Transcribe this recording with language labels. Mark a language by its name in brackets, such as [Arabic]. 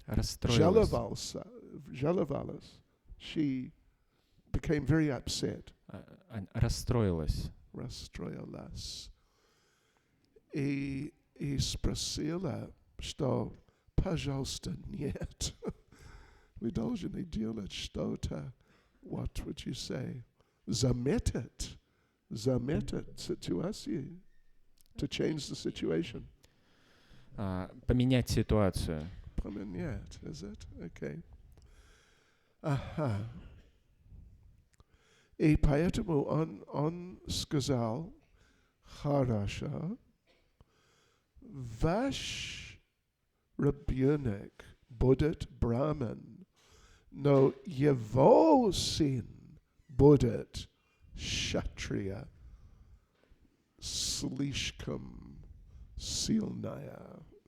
[Russian] расстроилась. Жаловалась. [English] She became very upset. [Russian] Расстроилась. Расстроилась. И спросила, что, пожалуйста, нет. Вы должны делать что-то, [English] what would you say, [Russian] заметить ситуацию, [English] to change the situation. [Russian] Поменять ситуацию. Поменять, [English] is it? Okay. Ага. [Russian] И поэтому он сказал, хорошо, ваш ребенок будет браман, но его сын будет шатрия, слишком сильная.